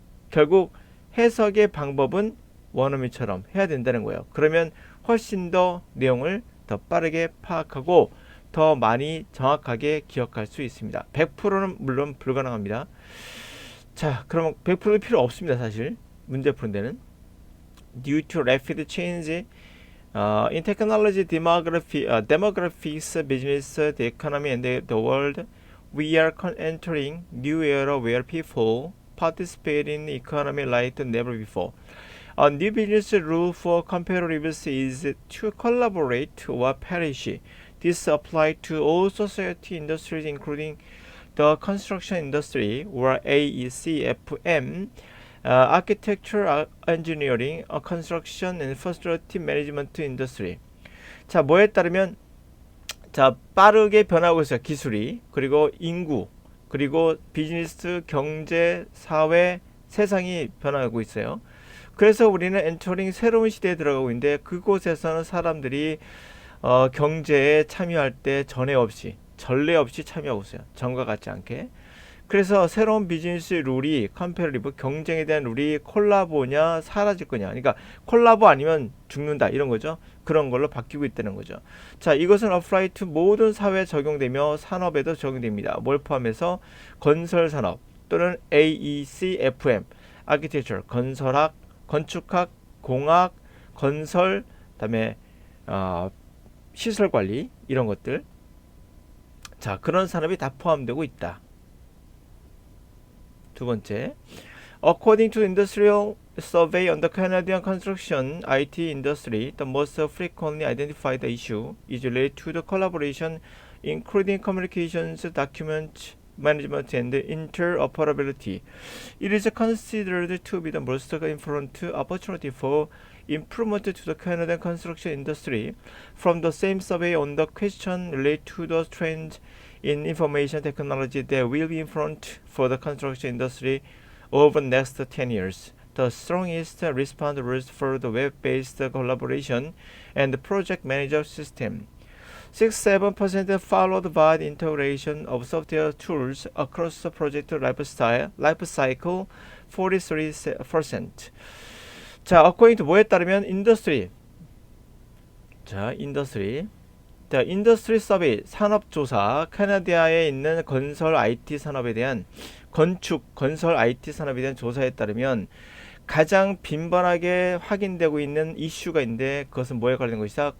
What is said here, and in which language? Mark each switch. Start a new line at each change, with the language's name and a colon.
Korean: 결국 해석의 방법은 원어민처럼 해야 된다는 거예요. 그러면 훨씬 더 내용을 더 빠르게 파악하고 더 많이 정확하게 기억할 수 있습니다. 100%는 물론 불가능합니다. 자, 그러면 100%도 필요 없습니다. 사실 문제 푸는 데는
English: due to rapid change in technology, demographics, business, the economy, and the world, we are entering new era where people participate in the economy like never before. A new business rule for cooperatives is to collaborate or perish. This applies to all society industries, including the construction industry, or AECFM, architecture, engineering, construction, and facility management industry.
Korean: 자, 뭐에 따르면 자, 빠르게 변하고 있어요. 기술이. 그리고 인구, 그리고 비즈니스, 경제, 사회, 세상이 변화하고 있어요. 그래서 우리는 엔터링 새로운 시대에 들어가고 있는데 그곳에서는 사람들이 경제에 참여할 때 전례 없이 전례 없이 참여하고 있어요. 전과 같지 않게. 그래서 새로운 비즈니스 룰이 컴패리브 경쟁에 대한 룰이 콜라보냐 사라질 거냐. 그러니까 콜라보 아니면 죽는다 이런 거죠. 그런 걸로 바뀌고 있다는 거죠. 자, 이것은
English: apply to
Korean: 모든 사회에 적용되며 산업에도 적용됩니다. 뭘 포함해서 건설 산업 또는 AEC-FM, architecture 건설학, 건축학, 공학, 건설, 그다음에 시설 관리 이런 것들. 자, 그런 산업이 다 포함되고 있다.
English: 두 번째, according to industrial survey on the Canadian construction IT industry, the most frequently identified issue is related to the collaboration, including communications, document management, and interoperability. It is considered to be the most important opportunity for improvement to the Canadian construction industry. From the same survey on the question related to the trend in information technology that will be in front for the construction industry over the next 10 years. The strongest response was for the web-based collaboration and the project manager system. 6-7% followed by the integration of software tools across the project life cycle 43%.
Korean: 자,
English: according to
Korean: 뭐에 따르면 인더스트리. 자, 인더스트리 서베이 산업조사 캐나다에 있는 건설 IT 산업에 대한 건설 IT 산업에 대한 조사에 따르면 가장 빈번하게 확인되고 있는 이슈가 있는데 그것은 뭐에 관련된 것이다?